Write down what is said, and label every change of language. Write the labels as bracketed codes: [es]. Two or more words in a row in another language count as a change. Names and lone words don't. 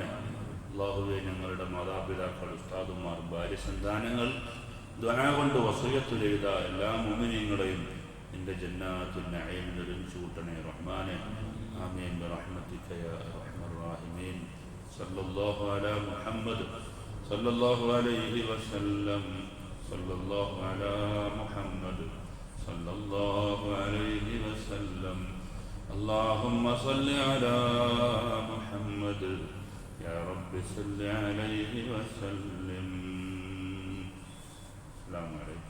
[ml] അല്ലാഹുവേ, ഞങ്ങളുടെ മാതാപിതാക്കൾ, ഉസ്താദുമാർ, ഭാര്യ, സന്താനങ്ങൾ ദുആ കൊണ്ട് വസിയത്ത് ചെയ്ത എല്ലാ മുഅ്മിനീങ്ങളെയും നിന്റെ ജന്നാത്തുൻ നഈമിൽ ഒരുമിച്ച് കൂട്ടണേ റഹ്മാനെ. [ar] آمين برحمتك يا أرحم الراحمين. صلى الله على محمد صلى الله عليه وسلم. صلى الله على محمد صلى الله عليه وسلم. اللهم صل على محمد يا رب صل عليه وسلم. السلام عليكم.